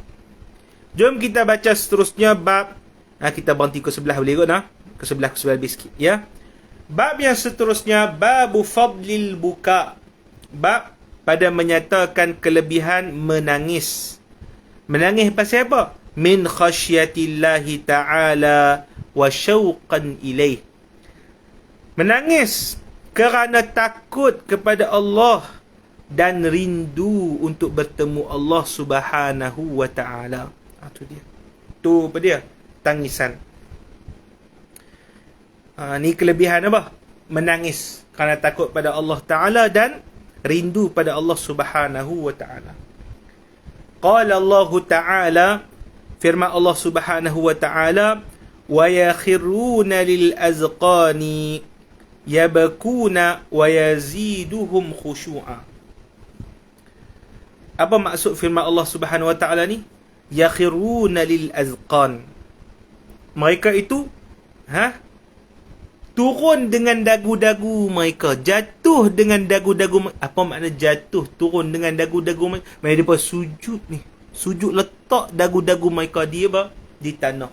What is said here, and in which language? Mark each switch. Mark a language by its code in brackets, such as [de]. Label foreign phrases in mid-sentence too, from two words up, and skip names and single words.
[ms] Jom kita baca seterusnya bab. Kita berhenti ke sebelah boleh kot ke sebelah lebih sikit ya. Bab yang seterusnya, [ar] باب فضل البكاء. [ms] Bab pada menyatakan kelebihan menangis. Menangis pasal apa? [ar] من خشية الله تعالى وشوقا إليه. [ms] Menangis kerana takut kepada Allah dan rindu untuk bertemu Allah [ar] سبحانه وتعالى. [ms] Itu dia. Itu apa dia? Tangisan. Ni kelebihan apa? Menangis kerana takut pada Allah Ta'ala dan rindu pada Allah [ar] سبحانه وتعالى. قال الله تعالى, [ms] firman Allah Subhanahu wa ta'ala, [ar] ويخرون للأذقان يبكون ويزيدهم خشوعا. [ms] Apa maksud firman Allah [ar] سبحانه وتعالى [ms] ni? [ar] يخرون للأذقان. [ms] Mereka itu turun dengan dagu-dagu mereka, jatuh dengan dagu-dagu. Apa makna jatuh, turun dengan dagu-dagu mereka? Mereka sujud ni, sujud letak dagu-dagu mereka di tanah.